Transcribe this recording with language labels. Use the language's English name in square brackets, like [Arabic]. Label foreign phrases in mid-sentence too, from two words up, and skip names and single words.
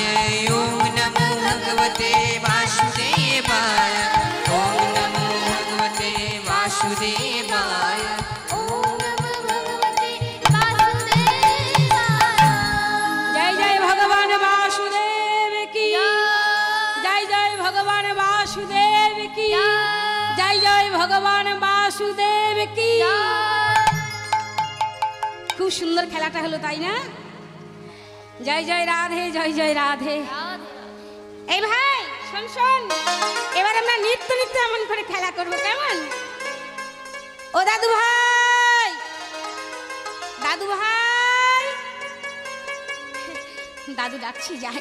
[Sanskrit] ओम नमो भगवते वासुदेवाय। ओम नमो भगवते वासुदेवाय। ओम नमो भगवते वासुदेवाय [Hindi] जय जय भगवान वासुदेव की जय जय भगवान वासुदेव की जय जय भगवान वासुदेव की। [Bangla] খুব সুন্দর খেলাটা হলো, তাই না? জয় জয় রাধে, জয় জয় রাধে। এই ভাই শোন শোন, এবার আমরা নিত্য নিত্য এমন করে খেলা করব, কেমন? ও দাদু ভাই, দাদু ভাই, দাদু ডাকছি, যাই।